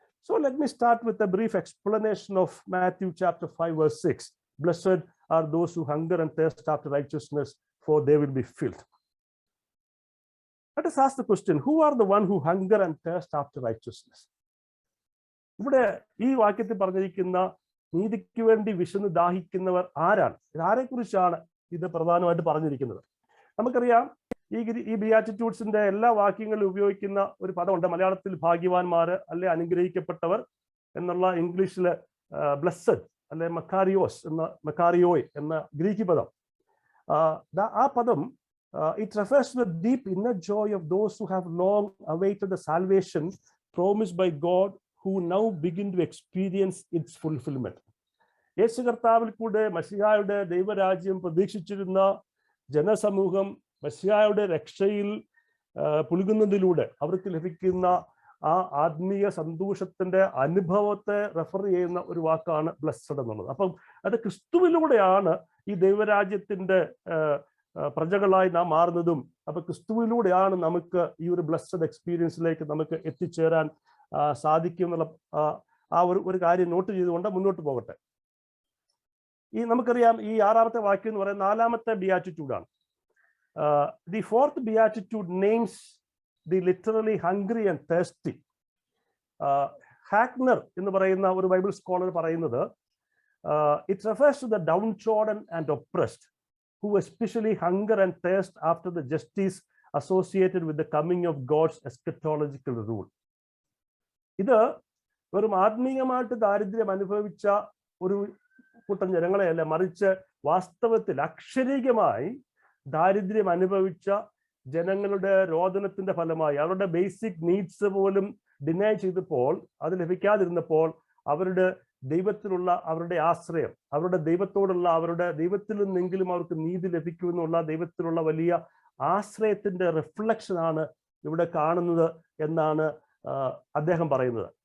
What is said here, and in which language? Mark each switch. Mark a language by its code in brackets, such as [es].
[en] So let me start with a brief explanation of Matthew chapter 5 verse 6. Blessed are those who hunger and thirst after righteousness, for they will be filled. Let us ask the question, who are the one who hunger and thirst after righteousness? [ml] ഇവിടെ ഈ വാക്യത്തിൽ പറഞ്ഞിരിക്കുന്ന നീതിക്ക് വേണ്ടി വിശന്ന് ദാഹിക്കുന്നവർ ആരാണ്? ആരെക്കുറിച്ചാണ് ഇത് പ്രധാനമായിട്ട് പറഞ്ഞിരിക്കുന്നത്? നമുക്കറിയാം, ഈ ബിയാറ്റിറ്റ്യൂഡ്സിന്റെ എല്ലാ വാക്യങ്ങളിലും ഉപയോഗിക്കുന്ന ഒരു പദമുണ്ട്. മലയാളത്തിൽ ഭാഗ്യവാന്മാര് അല്ലെ അനുഗ്രഹിക്കപ്പെട്ടവർ എന്നുള്ള, ഇംഗ്ലീഷില് ബ്ലെസ്സഡ് അല്ലെ മക്കാരിയോയ് എന്ന ഗ്രീക്ക് പദം. ആ പദം [en] it refers to the deep inner joy of those who have long awaited the salvation promised by God, who now begin to experience its fulfillment. [ml] യേശു കർത്താവിൽ കൂടെ മശിഹായുടെ ദൈവരാജ്യം പ്രതീക്ഷിച്ചിരുന്ന ജനസമൂഹം മശിഹായുടെ രക്ഷയിൽ പുൽകുന്നതിലൂടെ അവർക്ക് ലഭിക്കുന്ന ആ ആത്മീയ സന്തോഷത്തിന്റെ അനുഭവത്തെ റെഫർ ചെയ്യുന്ന ഒരു വാക്കാണ് ബ്ലെസ്സഡ് എന്നുള്ളത്. അപ്പം അത് ക്രിസ്തുവിലൂടെയാണ് ഈ ദൈവരാജ്യത്തിന്റെ പ്രജകളായി നാം മാറുന്നതും. അപ്പൊ ക്രിസ്തുവിലൂടെയാണ് നമുക്ക് ഈ ഒരു ബ്ലെസ്സഡ് എക്സ്പീരിയൻസിലേക്ക് നമുക്ക് എത്തിച്ചേരാൻ സാധിക്കും എന്നുള്ള ആ ഒരു കാര്യം നോട്ട് ചെയ്തുകൊണ്ട് മുന്നോട്ട് പോകട്ടെ. നമുക്കറിയാം ഈ 6ാമത്തെ വാക്യം എന്ന് പറയുന്നത് 4ാമത്തെ ബിയാറ്റിറ്റ്യൂഡാണ്. [en] The fourth beatitude names the literally hungry and thirsty. [ml] ഹാഗ്നർ എന്ന് പറയുന്ന ഒരു ബൈബിൾ സ്കോളർ പറയുന്നത് [en] It refers to the downtrodden and oppressed who especially hunger and thirst after the justice associated with the coming of God's eschatological rule. [ml] ഇത് വെറും ആത്മീയമായിട്ട് ദാരിദ്ര്യം അനുഭവിച്ച ഒരു കൂട്ടം ജനങ്ങളെയല്ല, മറിച്ച് വാസ്തവത്തിൽ അക്ഷരീകമായി ദാരിദ്ര്യം അനുഭവിച്ച ജനങ്ങളുടെ രോദനത്തിന്റെ ഫലമായി അവരുടെ ബേസിക് നീഡ്സ് പോലും ഡിനൈ ചെയ്തപ്പോൾ, അത് ലഭിക്കാതിരുന്നപ്പോൾ അവരുടെ ദൈവത്തിലുള്ള അവരുടെ ആശ്രയം, അവരുടെ ദൈവത്തോടുള്ള അവരുടെ ദൈവത്തിൽ നിന്നെങ്കിലും അവർക്ക് നീതി ലഭിക്കുമെന്നുള്ള ദൈവത്തിലുള്ള വലിയ ആശ്രയത്തിന്റെ റിഫ്ലക്ഷൻ ആണ് ഇവിടെ കാണുന്നത് എന്നാണ് അദ്ദേഹം പറയുന്നത്.